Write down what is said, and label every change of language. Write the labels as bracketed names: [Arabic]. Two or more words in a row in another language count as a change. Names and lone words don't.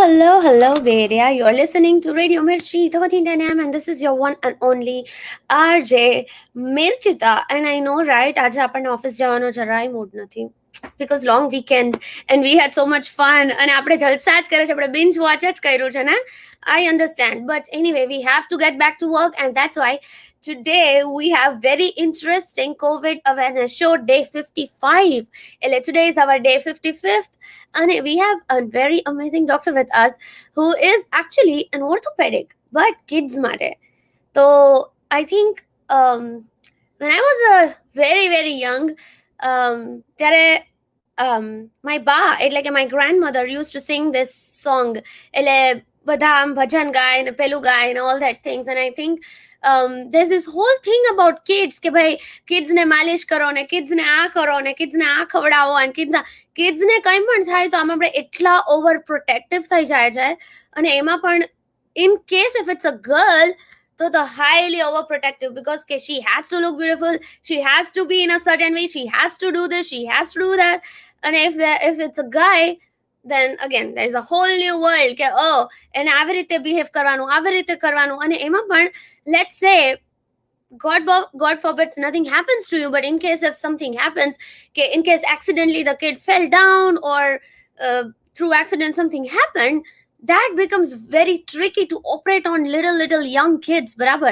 [English] Hello, Bay Area. You're listening to Radio Mirchi 1310 AM, and this is your one and only RJ Mirchita. And I know, right? [Gujarati] આજે આપણને ઓફિસ જવાનો જરાય મૂડ નથી [English] because long weekend and we had so much fun [Gujarati] અને આપણે જલસા જ કરે છે, આપણે [English] binge watch [Gujarati] જ કર્યું છે ને. [English] I understand, but anyway, we have to get back to work, and that's why today we have very interesting COVID awareness show day 55. Today is our day 55th, and we have a very amazing doctor with us who is actually an orthopedic but kids માટે. So I think when I was very young, ત્યારે my ba [Gujarati] એટલે કે [English] my grandmother used to sing this song. [Gujarati] એટલે બધા આમ ભજન ગાય ને પેલું ગાય ને [English] all that things, and I think there's this whole thing about kids [Gujarati] કે ભાઈ kids ને માલિશ કરો ને kids ને આ કરો ને kids ને આ ખવડાવો અને kids ને કંઈ પણ થાય તો આમાં આપણે એટલા ઓવર પ્રોટેક્ટિવ થઈ જાય છે. અને એમાં પણ [English] in case if it's a girl, so the highly overprotective because she has to look beautiful, she has to be in a certain way, she has to do this, she has to do that. And if it's a guy, then again there's a whole new world [Gujarati] કે એને આવી રીતે બિહેવ કરવાનું અને એમાં પણ [English] let's say God forbids nothing happens to you, but in case if something happens, in case accidentally the kid fell down or through accident something happened, that becomes very tricky to operate on little young kids, barabar.